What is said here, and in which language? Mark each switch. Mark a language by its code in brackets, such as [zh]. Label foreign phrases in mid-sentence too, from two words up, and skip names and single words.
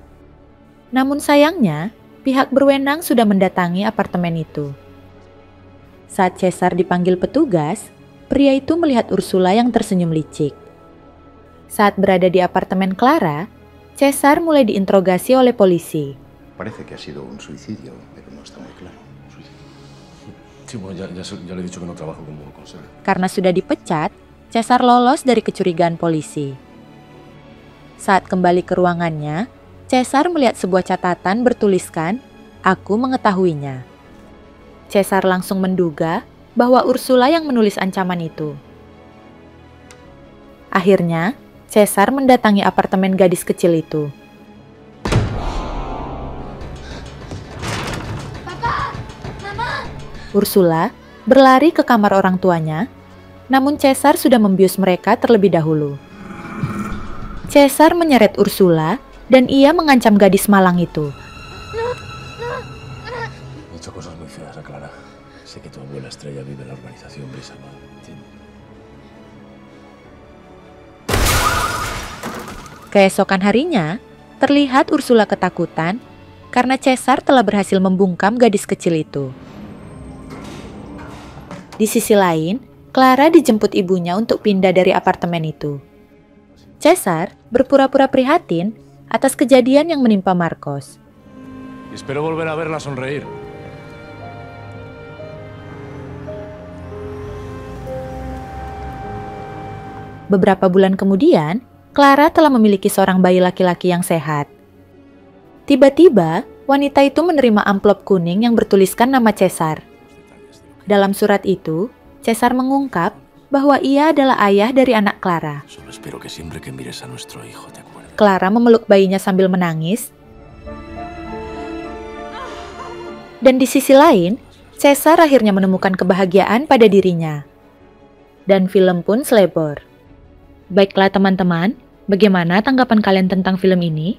[id] Namun sayangnya, pihak berwenang sudah mendatangi apartemen itu. Saat Caesar dipanggil petugas, pria itu melihat Ursula yang tersenyum licik. Saat berada di apartemen Clara, Caesar mulai diinterogasi oleh polisi. [es] Parece que ha sido un suicidio, pero no está muy claro. Sí, bueno, ya le he dicho que no trabajo como conserje. [id] Karena sudah dipecat, Caesar lolos dari kecurigaan polisi. Saat kembali ke ruangannya, Caesar melihat sebuah catatan bertuliskan, "Aku mengetahuinya." Caesar langsung menduga bahwa Ursula yang menulis ancaman itu. Akhirnya, Caesar mendatangi apartemen gadis kecil itu. [es] Papa, Mama. [id] Ursula berlari ke kamar orang tuanya, namun Caesar sudah membius mereka terlebih dahulu. Caesar menyeret Ursula dan ia mengancam gadis malang itu. [es] He hecho cosas muy feas a Clara. Sé que tu abuela Estrella vive en la organización Brisano. [id] Keesokan harinya, terlihat Ursula ketakutan karena Caesar telah berhasil membungkam gadis kecil itu. Di sisi lain, Clara dijemput ibunya untuk pindah dari apartemen itu. Caesar berpura-pura prihatin atas kejadian yang menimpa Marcos. [es] Espero volver a verla sonreír. [id] Beberapa bulan kemudian, Clara telah memiliki seorang bayi laki-laki yang sehat. Tiba-tiba, wanita itu menerima amplop kuning yang bertuliskan nama Caesar. Dalam surat itu, Caesar mengungkap bahwa ia adalah ayah dari anak Clara. [es] Solo espero que siempre que mires a nuestro hijo te acuerdes. [id] Clara memeluk bayinya sambil menangis. Dan di sisi lain, Caesar akhirnya menemukan kebahagiaan pada dirinya. Dan film pun selebor. Baiklah teman-teman, bagaimana tanggapan kalian tentang film ini?